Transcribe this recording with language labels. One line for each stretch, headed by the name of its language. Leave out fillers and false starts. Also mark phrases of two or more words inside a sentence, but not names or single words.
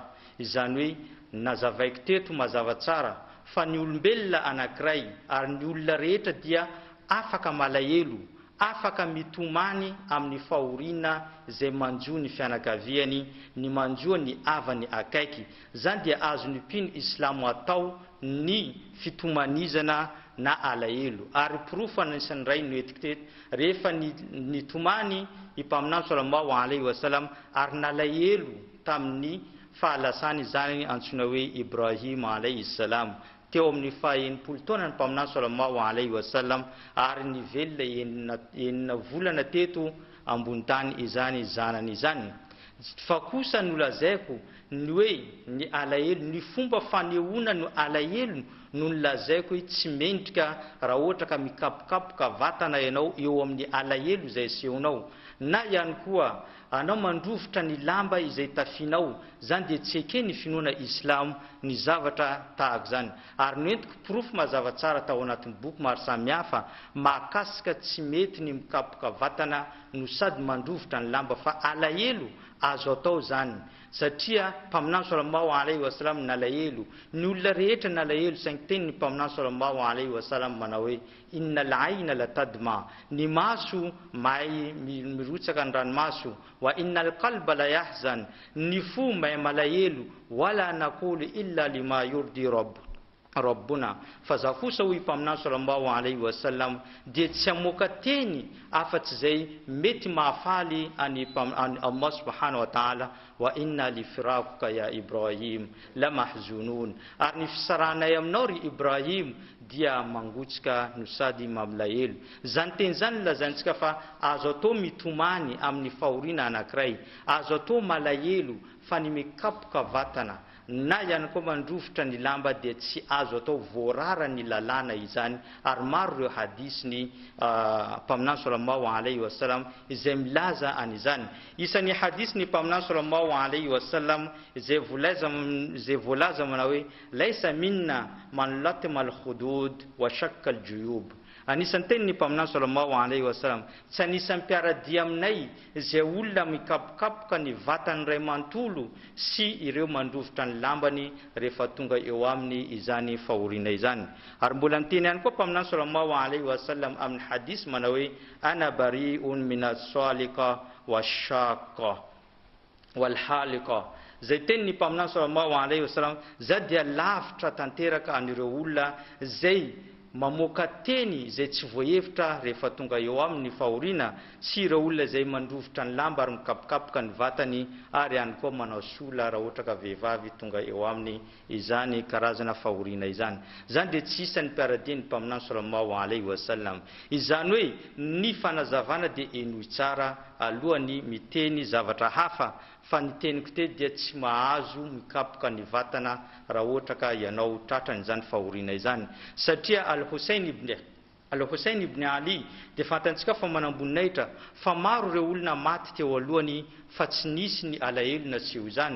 Malagasy: Izany hoe nazavaiko teto mazava tsara fa ny olombelona anankiray ary ny olona rehetra dia afaka malahelo, afaka mitomany amin'ny fahoriana zay manjo ny fianakaviany, ny manjoa ny avany akaiky. Zany dia azony mpino Islamo atao ny fitomanizana na alahelo. Ary profa nisan'ny ray noetiko teto, rehefa nitomany i mpaminany
Arabic: صلى الله عليه وسلم
Malagasy: ary nalahelo tamin'ny fahalasany zany antsoina hoe Ibrahim
Arabic: عليه السلام,
Malagasy: teo amin'ny faha-80 taona ny mpaminany
Arabic: صلى الله عليه وسلم,
Malagasy: ary nivelona enina volana teto ambony tany izany zanany izany. Fa kosa nolazaiko ny hoe ny alahelo, ny fomba fanehoana no alahelo no nolazaiko hoe tsy mendrika raha ohatra ka mikapokapoka vatana ianao eo amin'ny alahelo izay asehonao, na ihany koa anao mandrovotra ny lamba izay tafinao, zany dia tsy ekeny finoana islam ny zavatra tahaka zany. Ary noentiko porofo mazava tsara tao anatin'ny boky maro samihafa mahakasika tsy mety ny mikapoka vatana no sady mandrovotra ny lamba fa alahelo azo atao zany. Satria mpaminany
Arabic: صلى الله عليه وسلم
Malagasy: nalahelo, ny olona rehetra nalahelo, saingy teny ny mpaminany
Arabic: صلى الله عليه
Malagasy: wasallam manao hoe
Arabic: إن العين لتدمع,
Malagasy: ny maso mahay mirotsaka ny ranomaso,
Arabic: وإن القلب ليحزن,
Malagasy: ny fo mahay malahelo,
Arabic: ولا نقول إلا لما يرضي ربنا,
Malagasy: fa za kosa hoy mpaminany
Arabic: صلى الله عليه وسلم
Malagasy: dia tsy amoaka teny afa-tsy zay mety mahafaly any
Arabic: الله سبحانه وتعالى. وإنا لفراقك يا إبراهيم لمحزونون,
Malagasy: ary ny fisaranay aminao ry Ibrahim dia mangotsika no sady mamlahelo. Zany teny zany lazantsika fa azo atao mitomany amin'ny fahoriana anankiray, azo atao malahelo fa ny mikapoka vatana na ihany koa mandrovotra ny lamba dia tsy azo atao voarara ny lalàna izany. Ary maro ireo hadisy mpaminany
Arabic: صلى الله عليه وسلم
Malagasy: izay milaza an'izany. Isan'ny hadisy ny mpaminany
Arabic: صلى الله عليه وسلم
Malagasy: izay voalaza manao hoe
Arabic: ليس منا من لطم الخدود وشق الجيوب.
Malagasy: Anisan'ny teny ny mpaminany
Arabic: صلى الله عليه وسلم
Malagasy: tsy anisan'ny mpiaradia aminay izay olona mikapokapoka ny vatany ray mantolo sy ireo mandrovotra ny lambany rehefa tonga eo aminy izany fahoriana izany. Ary mbola niteny ihany koa mpaminany
Arabic: صلى الله عليه وسلم
Malagasy: amin'ny hadis manao hoe
Arabic: أنا بريء من السالقة والشاقة والحالقة.
Malagasy: Zay teny ny mpaminany
Arabic: صلى الله عليه وسلم
Malagasy: za dia lavitra tanteraka anireo olona zay mamoaka teny zay tsy voahevitra rehefa tonga eo amin'ny fahoriana, sy ireo olona zay mandrovotra ny lamba ary mikapokapoka ny vatany, ary ihany koa manao sola raha ohatra ka vehivavy tonga eo amin'ny izany karazana fahoriana izany. Zany dia tsy isan'ny mpiaradia ny mpaminany
Arabic: صلى الله عليه وسلم.
Malagasy: Izany hoe ny fanazavana dia enoy tsara alohany miteny zavatra hafa, fa ny teniko tety dia tsy mahazo mikapoka ny vatana raha ohatra ka ianao tratrany izany fahoriana izany. Satria Al-Hussein ibn Ali dia fantantsika fa manamboninahitra fa maro ireo olona maty teo alohany fa tsy nisy ny alahelo na tsy eo izany.